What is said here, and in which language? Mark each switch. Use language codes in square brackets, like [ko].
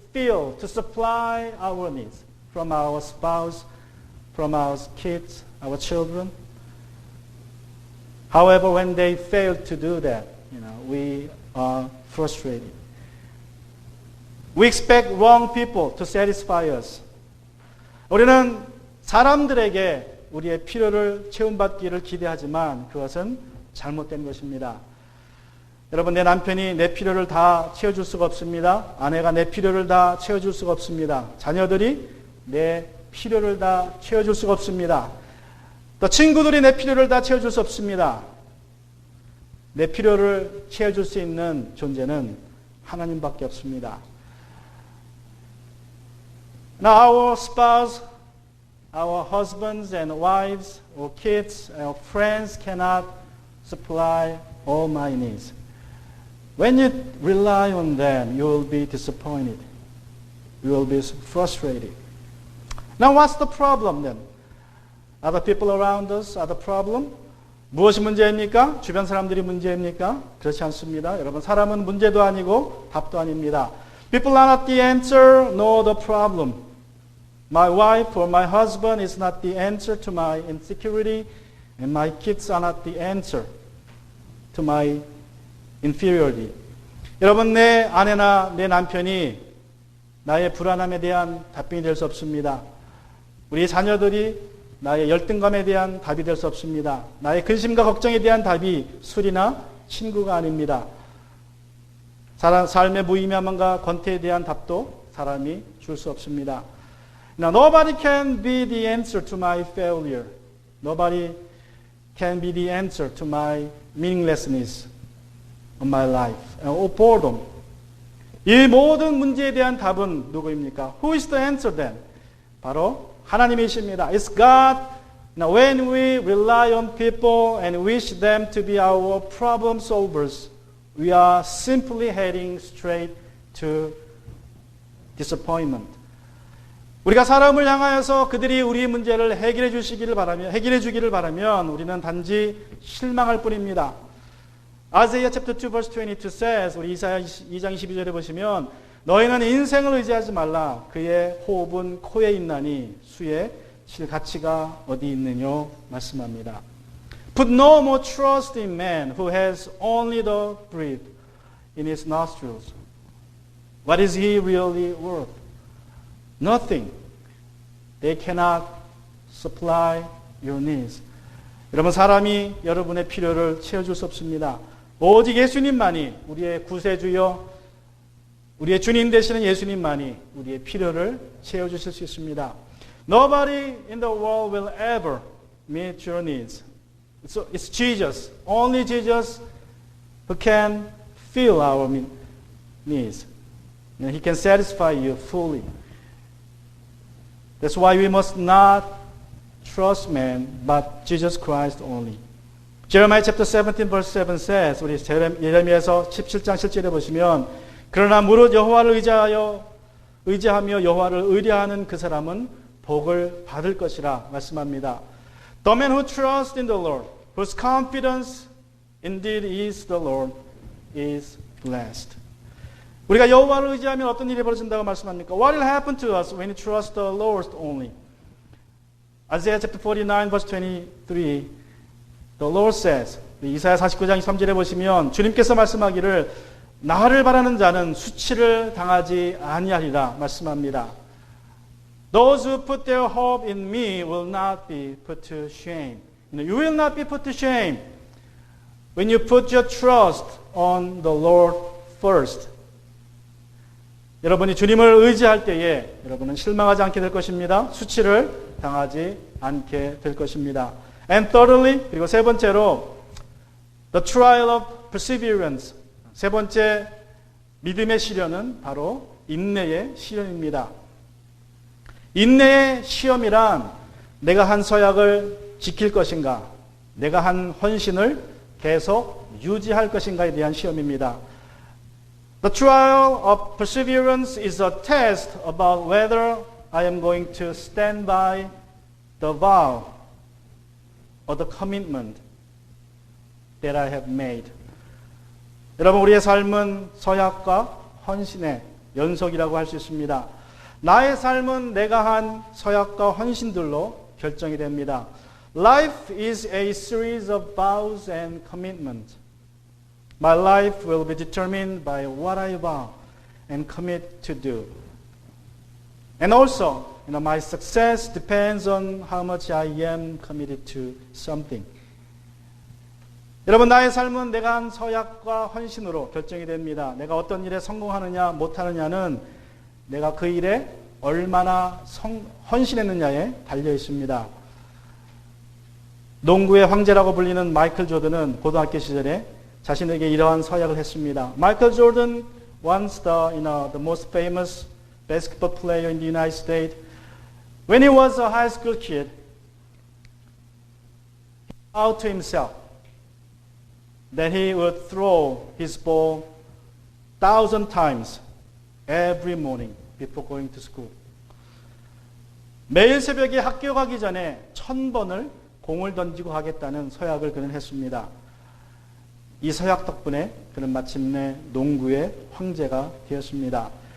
[en] fill, to supply our needs from our spouse, from our kids, our children. However, when they fail to do that, we are frustrated. We expect wrong people to satisfy us. [ko] 우리는 사람들에게 우리의 필요를 채움받기를 기대하지만 그것은 잘못된 것입니다. 여러분, 내 남편이 내 필요를 다 채워줄 수가 없습니다. 아내가 내 필요를 다 채워줄 수가 없습니다. 자녀들이 내 필요를 다 채워줄 수가 없습니다. 또 친구들이 내 필요를 다 채워줄 수 없습니다. 내 필요를 채워줄 수 있는 존재는 하나님밖에 없습니다. [en] Now our spouse, our husbands and wives, or kids, or friends cannot supply all my needs. When you rely on them, you will be disappointed. You will be frustrated. Now what's the problem then? Are the people around us are the problem? [ko] 무엇이 문제입니까? 주변 사람들이 문제입니까? 그렇지 않습니다. 여러분, 사람은 문제도 아니고 답도 아닙니다. [en] People are not the answer, nor the problem. My wife or my husband is not the answer to my insecurity, and my kids are not the answer to my inferiority. [ko] 여러분, 내 아내나 내 남편이 나의 불안함에 대한 답변이 될 수 없습니다. 우리 자녀들이 나의 열등감에 대한 답이 될 수 없습니다. 나의 근심과 걱정에 대한 답이 술이나 친구가 아닙니다. 삶의 무의미함과 권태에 대한 답도 사람이 줄 수 없습니다. [en] Now, nobody can be the answer to my failure. Nobody can be the answer to my meaninglessness of my life or boredom. [ko] 이 모든 문제에 대한 답은 누구입니까? [en] Who is the answer then? [ko] 바로 하나님이십니다. [en] It's God. Now, when we rely on people and wish them to be our problem solvers, we are simply heading straight to disappointment. [ko] 우리가 사람을 향하여서 그들이 우리 문제를 해결해 주기를 바라면 우리는 단지 실망할 뿐입니다. [en] Isaiah chapter 2 verse 22 says, [ko] 우리 이사야 2장 22절에 보시면 너희는 인생을 의지하지 말라. 그의 호흡은 코에 있나니 수에 실 가치가 어디 있느뇨 말씀합니다. [en] Put no more trust in man who has only the breath in his nostrils. What is he really worth? Nothing. They cannot supply your needs. [ko] 여러분, 사람이 여러분의 필요를 채워줄 수 없습니다. 오직 예수님만이, 우리의 구세주여 우리의 주님 되시는 예수님만이 우리의 필요를 채워주실 수 있습니다. [en] Nobody in the world will ever meet your needs. It's Jesus. Only Jesus who can fill our needs. And He can satisfy you fully. That's why we must not trust man, but Jesus Christ only. Jeremiah chapter 17 verse 7 says, [ko] 우리 예레미야서 17장 7절에 보시면 그러나 무릇 여호와를 의지하며 여호와를 의뢰하는 그 사람은 복을 받을 것이라 말씀합니다. [en] The man who trusts in the Lord, whose confidence indeed is the Lord, is blessed. [ko] 우리가 여호와를 의지하면 어떤 일이 벌어진다고 말씀합니까? [en] What will happen to us when we trust the Lord only? Isaiah chapter 49 verse 23, the Lord says, [ko] 이사야 49장 3절에 보시면 주님께서 말씀하기를 나를 바라는 자는 수치를 당하지 아니하리라 말씀합니다. [en] Those who put their hope in me will not be put to shame. You will not be put to shame when you put your trust on the Lord first. [ko] 여러분이 주님을 의지할 때에 여러분은 실망하지 않게 될 것입니다. 수치를 당하지 않게 될 것입니다. [en] And thirdly, [ko] 그리고 세 번째로 [en] the trial of perseverance. [ko] 세 번째 믿음의 시련은 바로 인내의 시련입니다. 인내의 시험이란 내가 한 서약을 지킬 것인가, 내가 한 헌신을 계속 유지할 것인가에 대한 시험입니다. [en] The trial of perseverance is a test about whether I am going to stand by the vow or the commitment that I have made. [ko] 여러분, 우리의 삶은 서약과 헌신의 연속이라고 할 수 있습니다. 나의 삶은 내가 한 서약과 헌신들로 결정이 됩니다. [en] Life is a series of vows and commitments. My life will be determined by what I vow and commit to do. And also, my success depends on how much I am committed to something. [ko] 여러분, 나의 삶은 내가 한 서약과 헌신으로 결정이 됩니다. 내가 어떤 일에 성공하느냐 못하느냐는 내가 그 일에 얼마나 헌신했느냐에 달려 있습니다. 농구의 황제라고 불리는 마이클 조던은 고등학교 시절에 자신에게 이러한 서약을 했습니다. [en] 마이클 조던, once the most famous basketball player in the United States, when he was a high school kid, he vowed to himself that he would throw his ball 1,000 times every morning before going to school. [ko] 매일 새벽에 학교 가기 전에 1,000번을 공을 던지고 가겠다는 서약을 그는 했습니다. 이 서약 덕분에 그는 마침내 농구의 황제가 되었습니다.